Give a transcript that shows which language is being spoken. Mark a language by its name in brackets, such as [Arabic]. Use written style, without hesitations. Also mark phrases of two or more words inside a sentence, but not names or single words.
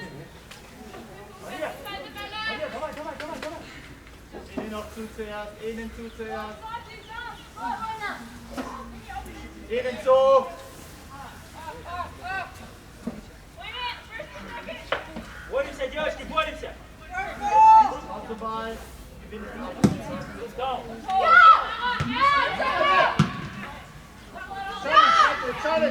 [German] Innen noch zu zuerst, innen zu zuerst. Innen zu. [Russian] Боремся, девочки, боремся. [English] Ball. Let's go. Challenge.